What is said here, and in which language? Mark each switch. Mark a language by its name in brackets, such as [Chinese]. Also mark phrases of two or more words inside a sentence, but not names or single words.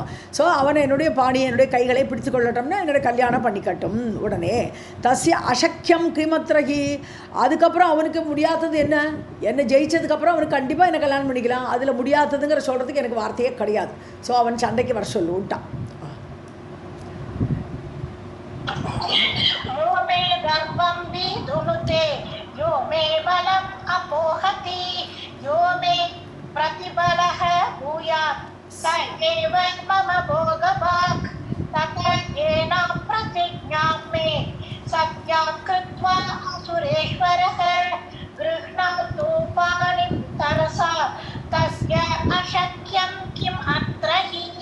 [Tamil] ஸோ அவனை என்னுடைய என்னுடைய கைகளை பிடித்து கொள்ளட்டோம்னா என்னுடைய கல்யாணம் பண்ணிக்கட்டும். உடனே [Sanskrit] तस्य अशक्यं किमत्रहि, [Tamil] அதுக்கப்புறம் அவனுக்கு முடியாதது என்ன, என்னை ஜெயிச்சதுக்கப்புறம் அவனுக்கு கண்டிப்பாக என்னை கல்யாணம் பண்ணிக்கலாம், அதில் முடியாததுங்கிற சொல்கிறதுக்கு எனக்கு வார்த்தையே கிடையாது. ஸோ அவன் சண்டைக்கு வர சொல்லுட்டான். [Sanskrit] यो मे बलम् अपोहति यो मे प्रतिबलः भूयात् स एव मम भोगभाक् तत एनां प्रतिज्ञां मे सत्यां कृत्वा असुरेश्वरः गृह्णातु पाणिं तरसा तस्य अशक्यं किम् अत्र हि।